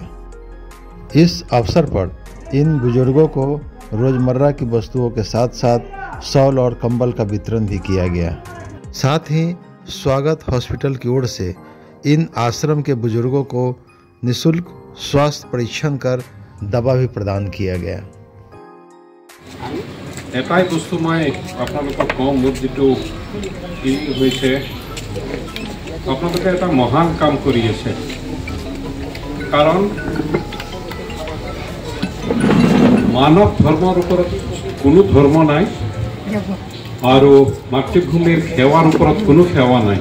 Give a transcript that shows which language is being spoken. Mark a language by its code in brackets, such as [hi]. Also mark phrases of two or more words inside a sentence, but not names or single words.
[hi] इस अवसर पर इन बुजुर्गों को रोजमर्रा की वस्तुओं के साथ साथ शॉल और कंबल का वितरण भी किया गया। साथ ही स्वागत हॉस्पिटल की ओर से इन आश्रम के बुजुर्गों को निःशुल्क स्वास्थ्य परीक्षण कर दवा भी प्रदान किया गया। [as] এটাই বস্তু মই আপোনালোকক কম মোৰ যেটো ফিল হৈছে আপোনালোকে এটা মহান কাম কৰি আছে কাৰণ মানৱ ধৰ্মৰ ওপৰত কোনো ধৰ্ম নাই আৰু মাতৃভূমিৰ সেৱাৰ ওপৰত কোনো সেৱা নাই।